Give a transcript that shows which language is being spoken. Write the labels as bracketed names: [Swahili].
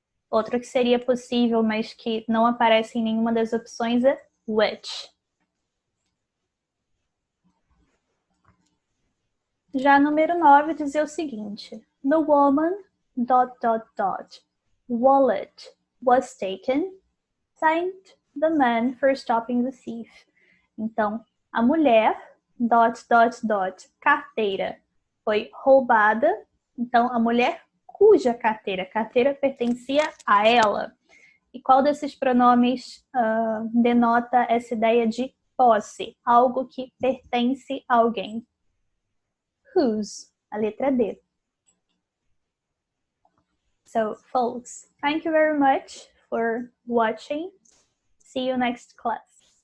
[Portuguese] Outro que seria possível, mas que não aparece em nenhuma das opções é which. Já número 9 dizia o seguinte: [English] The woman ... wallet was taken, thanked the man for stopping the thief. [Portuguese] Então, a mulher ... carteira foi roubada. Então, a mulher cuja carteira pertencia a ela. E qual desses pronomes denota essa ideia de posse? Algo que pertence a alguém. Whose, a letra D. [English] So, folks, thank you very much for watching. See you next class.